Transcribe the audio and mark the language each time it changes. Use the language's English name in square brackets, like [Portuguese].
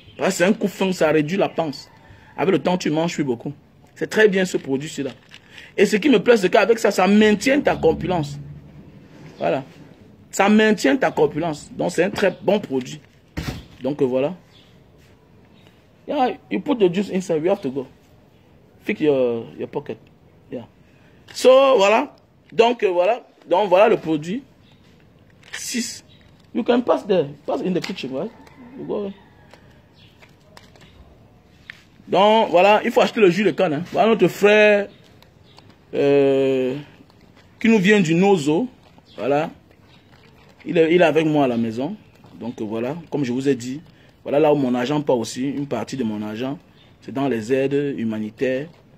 [French] C'est un coup fin, ça réduit la panse. Avec le temps, tu manges plus beaucoup. C'est très bien ce produit-ci là. Et ce qui me plaît, c'est qu'avec ça, ça maintient ta corpulence. Voilà. Ça maintient ta corpulence. Donc, c'est un très bon produit. Donc, voilà. [English] Yeah, you put the juice inside, we have to go. Fix your pocket. Yeah. So, voilà. [French] Donc, voilà. Donc, voilà le produit. [English] 6. You can pass there. Pass in the kitchen, right? You go. [French] Donc, voilà. Il faut acheter le jus de canne. Hein. Voilà notre frère qui nous vient du Nozo. Voilà. Il est avec moi à la maison. Donc, voilà. Comme je vous ai dit. Voilà là où mon argent part aussi. Une partie de mon argent. C'est dans les aides humanitaires.